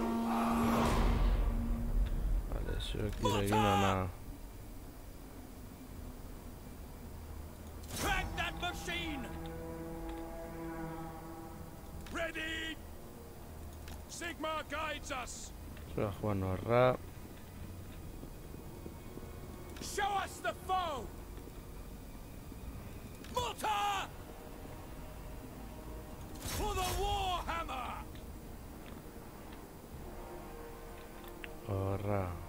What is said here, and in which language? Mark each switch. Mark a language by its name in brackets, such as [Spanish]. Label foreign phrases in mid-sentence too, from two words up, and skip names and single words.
[Basque] Vale, zuek diregin ona. Zuek joan horra. [English] Show us the foe! Mortar! For the Warhammer! [Basque] Horra.